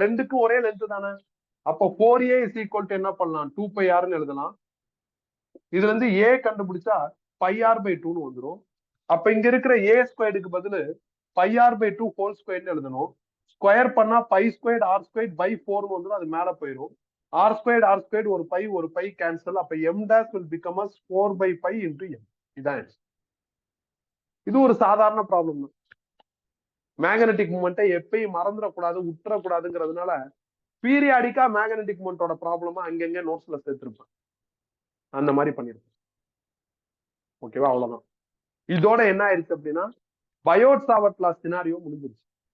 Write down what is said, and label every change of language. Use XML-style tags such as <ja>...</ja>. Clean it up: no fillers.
<ta>ரெண்டுக்கும் ஒரே லென்த் தானே. அப்போ 4a இஸ் ஈக்குவல் டு என்ன பண்ணலாம், 2πrன்னு எழுதலாம். இதுல இருந்து a கண்டுபிடிச்சா πr/2ன்னு வந்துடும். அப்ப இங்க இருக்கிற a ஸ்கொயர்டுக்கு பதில் πr/2 ஹோல் ஸ்கொயர்னு எழுதணும். ஸ்கொயர் பண்ணா π ஸ்கொயர்ட் r ஸ்கொயர்ட் பை 4ன்னு வந்துடும். அது மேல போயிடும். r ஸ்கொயர்ட் ஒரு பை கேன்சல். அப்ப</ta> <en>m dash will become as 4/π into m.</en> <ta>இதான் இது ஒரு சாதாரண ப்ராப்ளம் தான். மேக்னெட்டிக் மூமெண்ட்டை எப்பயும் மறந்துடக்கூடாது, விட்டுறக்கூடாதுங்கிறதுனால பீரியாடிக்கா மேக்னெட்டிக் மூமெண்டோட ப்ராப்ளமா அங்கங்க நோட்ஸ்ல சேர்த்திருப்பேன். அந்த மாதிரி பண்ணிருப்பேன். ஓகேவா? அவ்வளவுதான். இதோட என்ன ஆயிடுச்சு அப்படின்னா பயோட்-சாவர்ட் லா சினாரியோ முடிஞ்சிருச்சு.</ta>